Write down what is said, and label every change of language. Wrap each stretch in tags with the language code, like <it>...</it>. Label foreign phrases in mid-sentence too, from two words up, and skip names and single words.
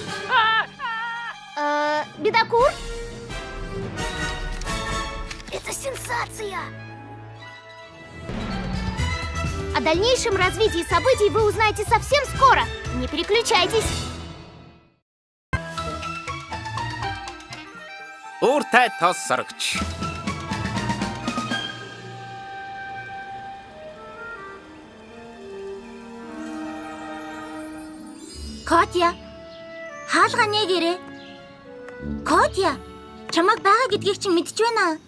<ru>Бедокур? Это сенсация! О дальнейшем развитии событий вы узнаете совсем скоро. Не переключайтесь.</ru> <mn>Ууртай тоос сорогч. Котя. Хаалга нэгээрээ. Котя. Чамайг байгаа гэдгийг чинь мэдчихэж байна.</mn>